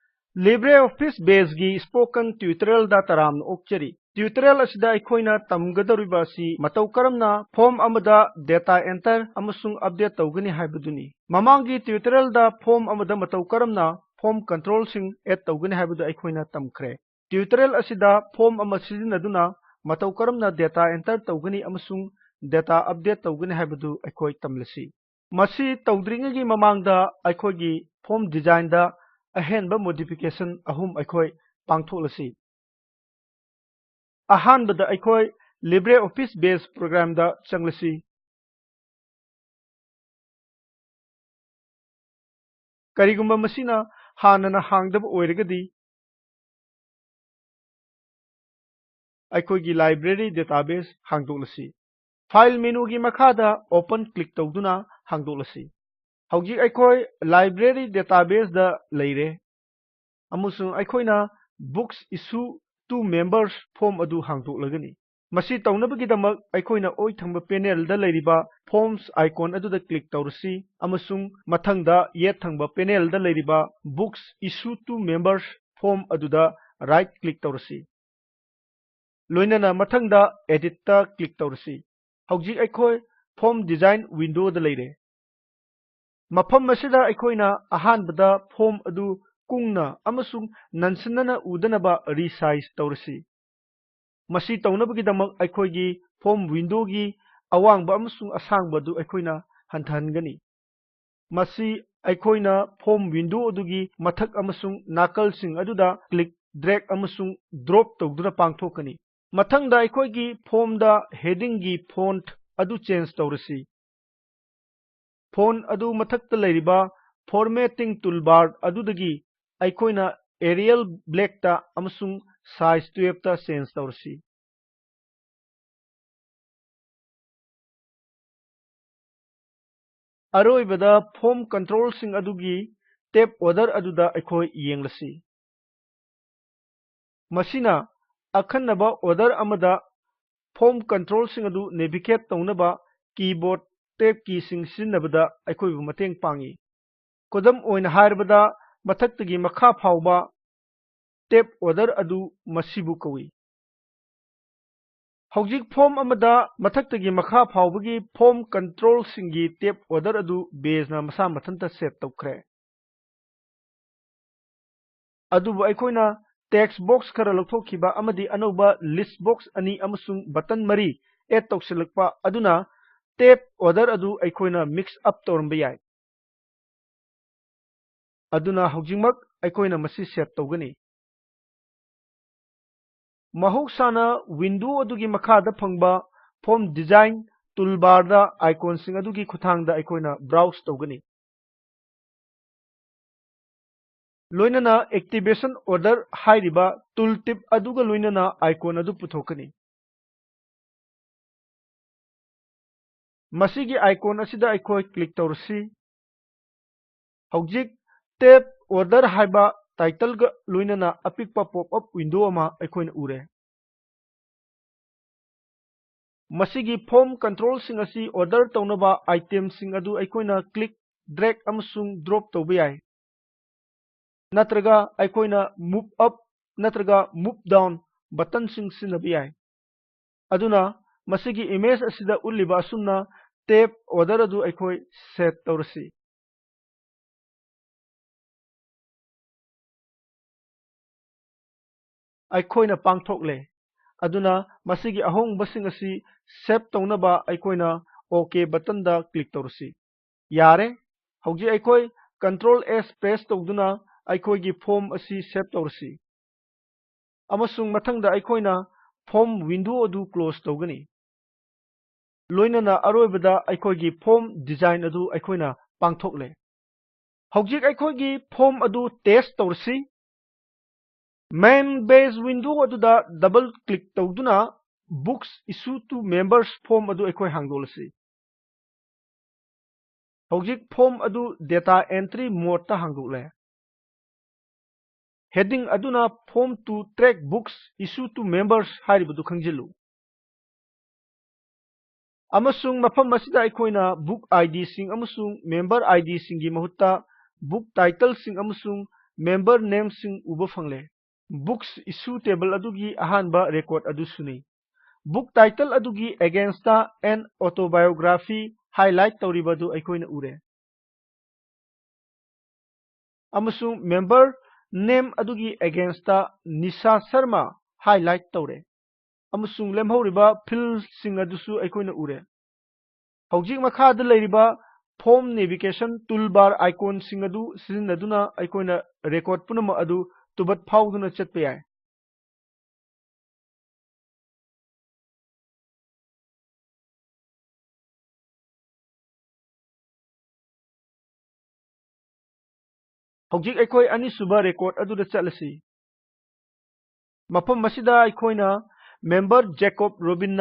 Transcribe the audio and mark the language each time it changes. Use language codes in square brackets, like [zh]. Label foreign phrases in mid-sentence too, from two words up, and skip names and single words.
[mni] LibreOffice Base gi [en] spoken tutorial [mni] da taram okchari. Tutorial asida aikoina tamgadariba asi matau karamna form amada [en] data enter [mni] amasung update tawgani haibaduni. Mamangi tutorial da form amada matau karamna [en] form control [mni] sing add tawgani haibadu aikoina tamkre. Tutorial asida form ama sizinaduna matau karamna [en] data enter [mni] tawgani amasung [en] data update [mni] tawgani haibadu aikoi tamlasi. Masi tawdringagi mamangda aikoigi [en] form design [mni] da ahenba modification ahum aikoi pangtholasi. Ahanbada aikoi LibreOffice Base program da changlasi. Karigumba masina hanana hangdaba oiragadi aikoigi [en] library database [mni] hangdoklasi. [en] File menu [mni] gi makhada [en] open click [mni] tawduna hangdoklasi. Hauji aikoi [en] library database [mni] da leire. Amusung aikoina [en] books issue to members form [mni] adu hangdoklagani. Masi taunabagidamag aikoina oi thangba panel da leiriba [en] forms icon [mni] adu da click tawrasi amasung mathangda yet thangba panel da leiriba [en] books issue to members form [mni] adu da [en] right click [mni] tawrasi. Loinana mathangda edit ta click tawrasi. Hauji aikoi [en] form design window [mni] da leire. Mafam masida aikoina ahanbada form adu kungna amasung nansanana udanaba resize tawrasi. Masi taunabagidamag aikoigi [en] form window [mni] gi awangba amasung asangba du aikoina hantahangani. Masi aikoina [en] form window [mni] adugi mathak amasung nakalsing aduda [en] click drag [mni] amasung drop tawduna pangthokani. Mathangda aikoigi form da heading gi font adu change tawrasi. Font adu mathakta leiriba [en] formatting toolbar [mni] adudagi aikoina Arial black ta amasung size 12 ta change tawrasi. Aroibada [en] form control [mni] sing adugi [en] tab order [mni] aduda aikoi yenglasi. Masina akhannaba order amada [en] form control [mni] sing adu navigate tawnaba [en] keyboard tab key [mni] sing sinnabada aikoi bu mateng pangi. Kodam oina harbada mathaktagi makha phawba [en] tab order [mni] adu masibu kawi. Hojik form amada mathaktagi makha phawbagi [en] form control [mni] singi [en] tab order [mni] adu base na masa mathanta set tawkre. Adubu aikoina [en] text box [mni] khara lokthokiba amadi anauba [en] list box [mni] ani amasung button mari add tawsilakpa aduna [en] tab order [mni] adu aikoina [en] mix up [mni] tawramba yai. Aduna hojikmak aikoina masi set tawgani. Mahoksana window adugi makhada phangba [en] form design toolbar [mni] da icon sing adugi khuthangda aikoina browse tawgani. Loinana [en] activation order [mni] hairiba tooltip aduga loinana icon adu puthokani. Masigi icon asida aikoi click tawrasi. Hojik [en] tab order [mni] haiba title ga loinana apikpa [en] pop-up window [mni] ama aikoina ure. Masigi [en] form control [mni] sing asi order tawnaba item sing adu aikoina [en] click drag [mni] amasung drop tawba yai. Natraga aikoina [en] move up [mni] natraga [en] move down button [mni] sing sinabi yai. Aduna masigi image asida uliba asumna [en] tab order [mni] adu aikoi set tawrasi. Aikoina pangthokle. Aduna masigi ahongbasing asi save tawnaba aikoina [en] OK button [mni] da click tawrasi. Yare hauji aikoi [en] control S press [mni] tawduna aikoigi form asi save tawrasi. Amasung mathangda aikoina [en] form window [mni] adu close tawgani. Loinana aroibada aikoigi [en] form design [mni] adu aikoina pangthokle. Haujik aikoigi form adu test tawrasi. [en] Main base window [mni] aduda [en] double click [mni] tawduna [en] books issue to members form [mni] adu aikoi hangdolasi. Hojik form adu [en] data entry mode [mni] ta hangdole. Heading aduna [en] form to track books issue to members [mni] hairibadu khangjilu. Amasung mafam masida aikoina [en] book ID [mni] sing amasung [en] member ID [mni] singi mahutta [en] book title [mni] sing amasung [en] member names [mni] sing uba fangle [en] books issue table [mni] adugi ahanba record adu suni [en] book title [mni] adugi [en] against an autobiography highlight [mni] tawribadu aikoina ure amasung [en] member name [mni] adugi [en] against Nisha Sharma highlight [mni] tawre amasung lemhoriba field sing adusu aikoina ure hojik makhada leiriba [en] form navigation toolbar icon [mni] sing adu sizinaduna aikoina record punama adu tubat phawduna chatpa yai hojik aikoi anisuba record aduda chatlasi mafam masida aikoina member Jacob Robinna